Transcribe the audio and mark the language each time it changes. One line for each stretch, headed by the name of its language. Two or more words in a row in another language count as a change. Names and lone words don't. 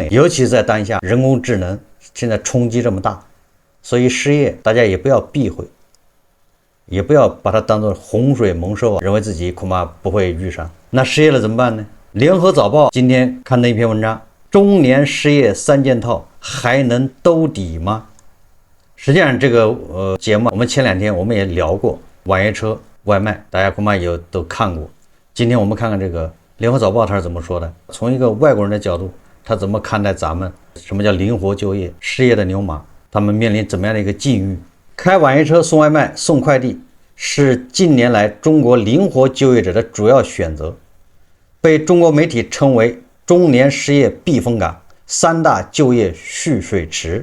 Chinese: 尤其是在當下人工智能現在衝擊這麼大，所以失業大家也不要避諱，也不要把它當作洪水猛獸認為自己恐怕不會遇上。那失業了怎麼辦呢？聯合早報今天刊登一篇文章，中年失業三件套還能兜底嗎？實際上這個節目我們前2天我們也聊過網約車、外賣，大家恐怕也都看過。今天我們看看这个聯合早報他是怎麼說的，從一個外國人的角度，他怎麼看待咱們什麼叫靈活就業，失業的牛馬，他們面臨怎麼樣的一個境遇。開網約車、送外賣、送快遞是近年來中國靈活就業者的主要選擇，被中國媒體稱為中年失業避風港、3大就業蓄水池。